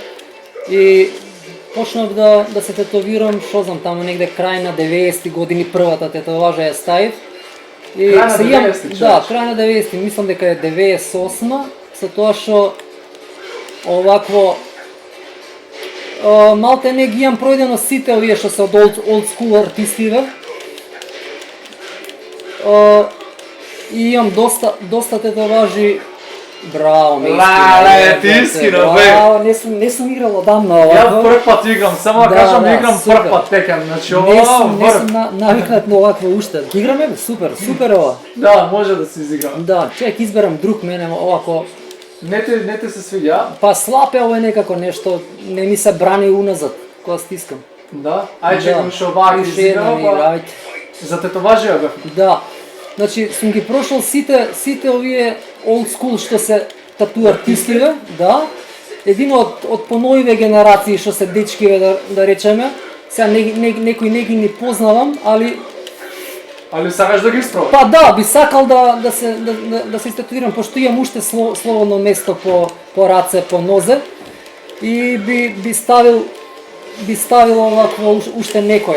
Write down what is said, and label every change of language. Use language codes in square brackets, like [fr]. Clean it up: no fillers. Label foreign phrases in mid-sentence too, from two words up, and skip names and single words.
[mk] И почнав да се тетовирам, што знам, таму негде крај на 90-ти години првата тетоважа ја ставив. Крај на 90-ти, да, крај на 90-ти, мислам дека е 98-ма, со тоа што овакво малте не ги имам пројдено сите овие што се од [en] old school [mk] артистиве. И имам доста тетоважи. Браво, Леле, ти искрено, бе. Браво, не сум играл одамна овако. Ја прв пат играм, само да кажам играм прв пат Текен, значи ова не сум навикнат на овакво уште. Ги играме, бе, супер ова. Да, може да се изиграм. Да, чек, изберам друг мене овако. Не те се свиѓа? Па слаб е ова некако нешто, не ми се брани уназад. кога стискам. Да? Ајде, Да. уште овака Уште една изиграва, ми игра, па ајде. за тетоважија бев. Да. Значи, сум ги прошол сите овие [en] old school [mk] што се тату артистиве, да. Един од поновиве генерации што се дечкиве да речеме. Сега некои не ги не познавам, али Али сакаш да ги испробаш? па да, би сакал да се истатуирам, пошто имам уште слободно место по раце, по нозе и би ставил овакво уште некоја.